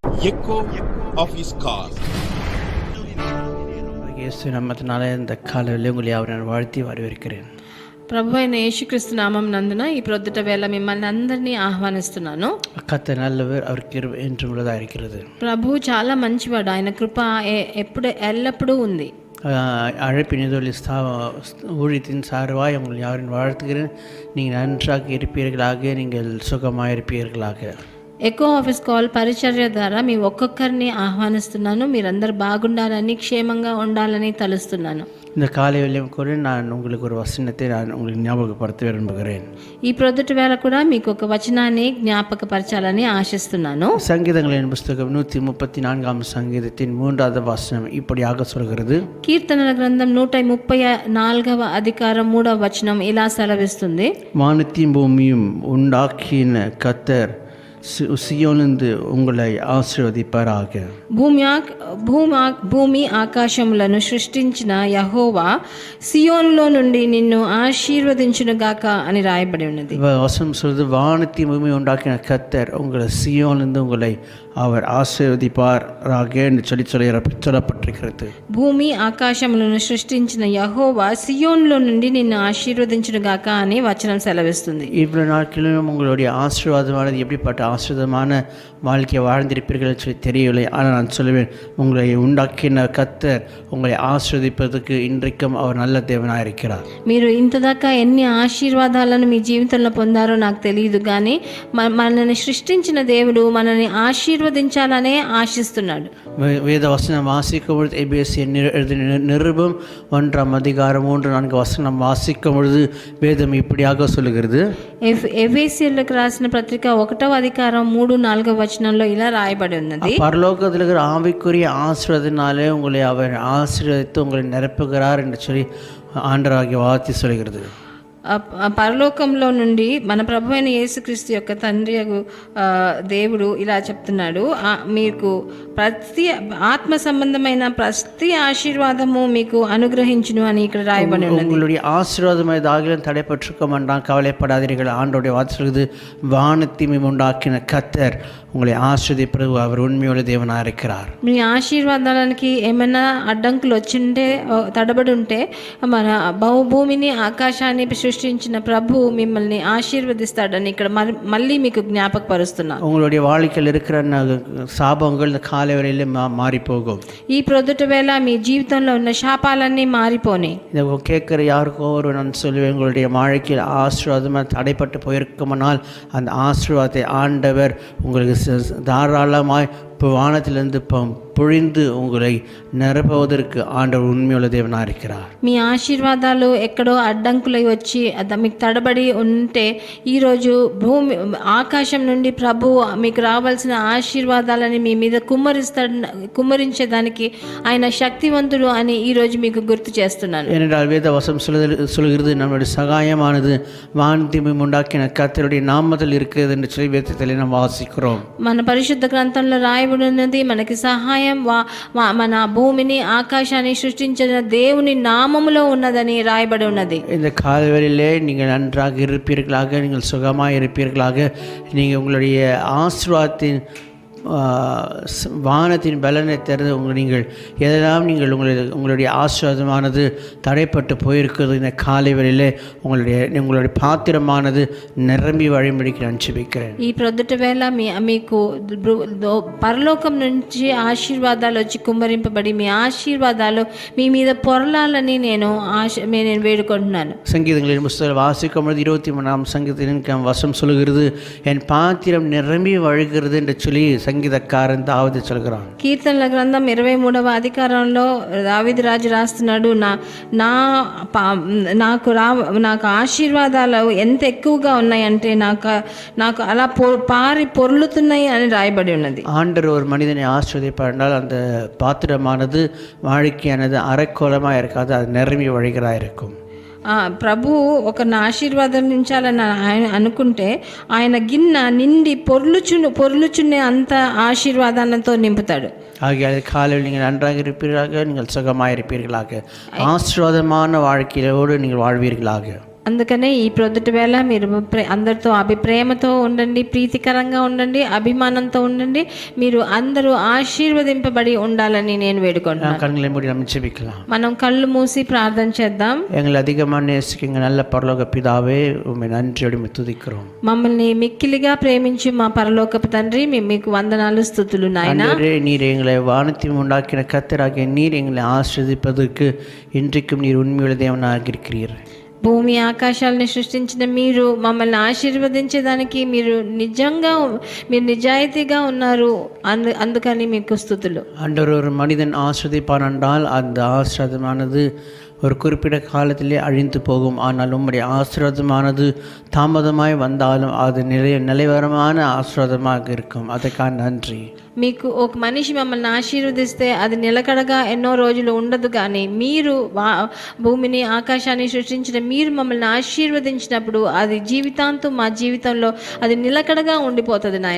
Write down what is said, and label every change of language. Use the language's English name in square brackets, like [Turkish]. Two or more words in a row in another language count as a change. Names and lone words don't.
[English] echo of his call. [Tamil] இயேசு நாமத்தினாலே இந்த காலையில் உங்களை அவரை வாழ்த்தி வரவேற்கிறேன். [Telugu] ప్రభు అయిన యేసుక్రీస్తు నామం నందున ఈ ప్రొద్దుట వేళ మిమ్మల్ని అందరినీ ఆహ్వానిస్తున్నాను. [Tamil] கர்த்தர் நல்லவர், அவர் கிருபை என்றும் உள்ளதா இருக்கிறது. [Telugu] ప్రభు చాలా మంచివాడు, ఆయన కృప ఎల్లప్పుడూ ఉంది. [Tamil] அழைப்பின் ஊழியத்தின் சார்பாய் உங்களை யாரின் வாழ்த்துகிறேன். நீங்கள் நன்றாக இருப்பீர்களாக, நீங்கள் சுகமாக இருப்பீர்களாக. [Telugu] ఎకో ఆఫీస్ కాల్ పరిచర్య ద్వారా మీ ఒక్కొక్కరిని ఆహ్వానిస్తున్నాను. మీరందరూ బాగుండాలని, క్షేమంగా ఉండాలని తలుస్తున్నాను. [Tamil] இந்த காலையிலும் கூட நான் உங்களுக்கு ஒரு வசனத்தை உங்களுக்கு ஞாபகப்படுத்த விரும்புகிறேன். [Telugu] ఈ ప్రొద్దుట వేళ కూడా మీకు ఒక వచనాన్ని జ్ఞాపకపరచాలని ఆశిస్తున్నాను. [Tamil] சங்கீதங்களின் புஸ்தகம் 134 சங்கீதத்தின் 3வது வசனம் இப்படியாக சொல்கிறது. [Telugu] కీర్తనల గ్రంథం 134వ అధికారం 3వ వచనం ఇలా సెలవిస్తుంది. [Tamil] வானத்தையும் பூமியும் உண்டாக்கின கர்த்தர் సియోనిందు உங்களை ఆశీర్వదింపారాక. [Telugu] భూమి ఆకాశములను సృష్టించిన యెహోవా సియోనులో నుండి నిన్ను ఆశీర్వదించునుగాక అని రాయబడి ఉన్నది. [Tamil] வசனம் சொல்றது, வானத்தையும் பூமி உண்டாக்கின கர்த்தர் உங்களை சியோனிலிருந்து உங்களை அவர் ஆசீர்வதிப்பாராக என்று சொல்லப்பட்டிருக்கிறது. [Telugu] భూమి ఆకాశములను సృష్టించిన యెహోవా సియోనులో నుండి నిన్ను ఆశీర్వదించునుగాక అని వచనం సెలవిస్తుంది. [Tamil] இவ்வளவு நாட்களிலும் உங்களுடைய ஆசீர்வாதமானது எப்படிப்பட்ட ஆசீர்வாதமான வாழ்க்கையை வாழ்ந்திருப்பீர்கள் சொல்லி தெரியவில்லை. ஆனால் நான் சொல்லுவேன், உங்களை உண்டாக்கின கர்த்தர் உங்களை ஆசீர்வதிப்பதற்கு இன்றைக்கும் அவர் நல்ல தேவனாக இருக்கிறார். [Telugu] మీరు ఇంతదాకా ఎన్ని ఆశీర్వాదాలను మీ జీవితంలో పొందారో నాకు తెలియదు, కానీ మనల్ని సృష్టించిన దేవుడు మనల్ని ఆశీర్వదించాలనే ఆశిస్తున్నాడు. [Tamil] வேத வசனம் வாசிக்கும் பொழுது எபேசியர் நிருபம் 1ஆம் அதிகாரம் 3-4 வசனம் வாசிக்கும் பொழுது வேதம் இப்படியாக சொல்லுகிறது. [Telugu] ఎఫెసీయులకు రాసిన పత్రిక 1వ అధికారం 3-4 వచనంలో ఇలా రాయబడి ఉన్నది. [Tamil] பரலோகத்தில் இருக்கிற ஆவிக்குரிய ஆசீர்வாதத்தினாலே உங்களை அவர் ஆசீர்வதித்து உங்களை நிரப்புகிறார் என்று சொல்லி ஆண்டவராகிய வார்த்தை சொல்கிறது. [Telugu] పరలోకంలో నుండి మన ప్రభు అయిన యేసుక్రీస్తు యొక్క తండ్రి దేవుడు ఇలా చెప్తున్నాడు, మీకు ప్రతి ఆత్మ సంబంధమైన ప్రతి ఆశీర్వాదము మీకు అనుగ్రహించును అని ఇక్కడ రాయబడి ఉన్నది. [Tamil] உங்களுடைய ஆசீர்வாதம் ஏதாகிலும் தடைப்பட்டிருக்க வேண்டாம், கவலைப்படாதீர்கள். ஆண்டவருடைய வார்த்தை சொல்கிறது, வானத்தையும் உண்டாக்கின கர்த்தர் உங்களை ஆசீர்வதிப்பது அவர் உண்மையுள்ள தேவனாக இருக்கிறார். [Telugu] మీ ఆశీర్వాదాలకి ఏమైనా అడ్డంకులు వచ్చింటే, తడబడి ఉంటే, మన భూమిని ఆకాశాన్ని సృష్టించిన ప్రభు మిమ్మల్ని ఆశీర్వదిస్తాడని ఇక్కడ మళ్ళీ మీకు జ్ఞాపకపరుస్తున్నాను. [Tamil] உங்களுடைய வாழ்க்கையில் இருக்கிற சாபங்கள் இந்த காலை வரையில மாறி போகும். [Telugu] ఈ ప్రొద్దుట వేళ మీ జీవితంలో ఉన్న శాపాలన్నీ మారిపోని. [Tamil] இதை கேட்குற யாருக்கோ ஒரு நான் சொல்லுவேன், உங்களுடைய வாழ்க்கையில் ஆசீர்வாதமாக தடைப்பட்டு போயிருக்குமானால் அந்த ஆசீர்வாதத்தை ஆண்டவர் உங்களுக்கு தாராளமாய் இப்போ வானத்திலிருந்து பொழிந்து உங்களை நிரப்புவதற்கு ஆண்டவர் உண்மையுள்ள தேவனாக இருக்கிறார். [Telugu] మీ ఆశీర్వాదాలు ఎక్కడో అడ్డంకులై వచ్చి మీకు తడబడి ఉంటే, ఈరోజు ఆకాశం నుండి ప్రభు మీకు రావాల్సిన ఆశీర్వాదాలని మీ మీద కుమ్మరించేదానికి ఆయన శక్తివంతుడు అని ఈరోజు మీకు గుర్తు చేస్తున్నాను. [Tamil] ஏனென்றால் வேத வசனம் சொல்கிறது, நம்முடைய சகாயமானது வானத்தையும் உண்டாக்கின கர்த்தருடைய நாமத்தில் இருக்கிறது என்று சொல்லி வேதத்தில் நாம் வாசிக்கிறோம். [Telugu] మన పరిశుద్ధ గ్రంథంలో రాయబడి ఉన్నది, మనకి సహాయం మన భూమిని ఆకాశాన్ని సృష్టించిన దేవుని నామములో ఉన్నదని రాయబడి ఉన్నది. [Tamil] இந்த காலைவேளையிலே நீங்கள் நன்றாக இருப்பீர்களாக, நீங்கள் சுகமாக இருப்பீர்களாக, நீங்கள் உங்களுடைய ஆசீர்வாதத்தின் வானத்தின் பலனை திறந்து நீங்கள் எதெல்லாம் நீங்கள் உங்களுடைய ஆசீர்வாதமானது தடைப்பட்டு போயிருக்கிறது, இந்த காலை வேளையிலே உங்களுடைய பாத்திரமானது நிரம்பி வழிமுடிக்க நான் ஜெபிக்கிறேன். [Telugu] ఈ ప్రొద్దుట వేళ మీకు పరలోకం నుంచి ఆశీర్వాదాలు వచ్చి కుమ్మరింపబడి మీ ఆశీర్వాదాలు మీ మీద పొరలాలని నేను వేడుకుంటున్నాను. [Tamil] சங்கீதங்களின் புஸ்தகம் வாசிக்கும் பொழுது 23ஆம் சங்கீதத்தின் வசனம் சொல்கிறது, என் பாத்திரம் நிரம்பி வழிகிறது என்று சொல்லி சங்கீதக்காரன் தாவீது சொல்கிறான். [Telugu] కీర్తనల గ్రంథం 23వ అధికారంలో దావీదు రాజు రాస్తున్నాడు, నాకు ఆశీర్వాదాలు ఎంత ఎక్కువగా ఉన్నాయంటే నాకు అలా పొర్లుతున్నాయి అని రాయబడి ఉన్నది. [Tamil] ஆண்டவர் ஒரு மனிதனை ஆசீர்வதிப்பார், அந்த பாத்திரமானது வாழ்க்கையானது அரைக்கோளமாக இருக்காது, அது நிரம்பி வழிகிறா இருக்கும். [Telugu] ప్రభు ఒకరిని ఆశీర్వాదించాలని ఆయన అనుకుంటే ఆయన గిన్నె నిండి పొర్లుచున్నే అంత ఆశీర్వాదాలతో నింపుతాడు. [Tamil] ஆகிய காலையில் நீங்கள் நன்றாக இருப்பீர்களாக, நீங்கள் சுகமாக இருப்பீர்களாக, ஆசீர்வாதமான வாழ்க்கையோடு நீங்கள் வாழ்வீர்களாக. [Telugu] అందుకనే ఈ ప్రొద్దుటి వేళ మీరు అందరితో ప్రేమతో ఉండండి, ప్రీతికరంగా ఉండండి, అభిమానంతో ఉండండి. మీరు అందరూ ఆశీర్వదింపబడి ఉండాలని నేను వేడుకుంటున్నాను. [Tamil] கண்களை மூடி நம்ம ஜெபிக்கலாம். [Telugu] మనం కళ్ళు మూసి ప్రార్థన చేద్దాం. [Tamil] எங்களை அதிகமாக நேசிக்கிங்க நல்ல பரலோக பிதாவே, உம்மை நன்றியோடு துதிக்கிறோம். [Telugu] మమ్మల్ని మిక్కిలిగా ప్రేమించి మా పరలోకపు తండ్రి, మీకు వందనాలు, స్తుతులు నాయనా. [Tamil] நீர் எங்களை வானத்தையும் உண்டாக்கின கர்த்தராகிய நீர் எங்களை ஆசீர்வதிப்பதற்கு இன்றைக்கும் நீர் உண்மையுள்ள தேவனாக இருக்கிறீர். [Telugu] భూమి ఆకాశాలని సృష్టించిన మీరు మమ్మల్ని ఆశీర్వదించేదానికి మీరు నిజాయితీగా ఉన్నారు. అందుకని మీకు స్తుతులు. [Tamil] ஆண்டவர், ஒரு மனிதன் ஆசிர்வதிப்பான் என்றால் அந்த ஆசீர்வாதமானது ஒரு குறிப்பிட்ட காலத்திலே அழிந்து போகும். ஆனால் உம்முடைய ஆசீர்வாதமானது தாமதமாய் வந்தாலும் அது நிலைவரமான ஆசீர்வாதமாக இருக்கும். அதுக்காக நன்றி. [Telugu] మీకు ఒక మనిషి మమ్మల్ని ఆశీర్వదిస్తే అది నిలకడగా ఎన్నో రోజులు ఉండదు, కానీ మీరు భూమిని ఆకాశాన్ని సృష్టించిన మీరు మమ్మల్ని ఆశీర్వదించినప్పుడు అది జీవితాంతం మా జీవితంలో అది నిలకడగా ఉండిపోతుంది నాయన.